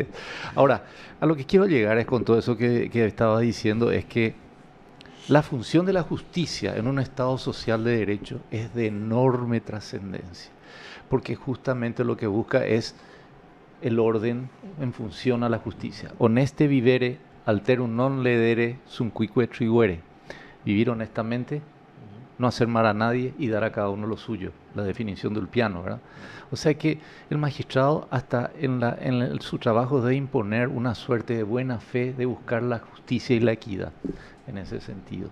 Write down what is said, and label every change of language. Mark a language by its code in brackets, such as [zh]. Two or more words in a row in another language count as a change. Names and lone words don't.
[es] Ahora, a lo que quiero llegar es con todo eso que estaba diciendo, es que la función de la justicia en un Estado social de derecho es de enorme trascendencia, porque justamente lo que busca es el orden en función a la justicia. [la] Honeste vivere, alterum non ledere, sum cuique tribuere. [es] Vivir honestamente, no hacer mal a nadie y dar a cada uno lo suyo, la definición del piano, ¿verdad? O sea que el magistrado hasta en su trabajo debe imponer una suerte de buena fe, de buscar la justicia y la equidad en ese sentido.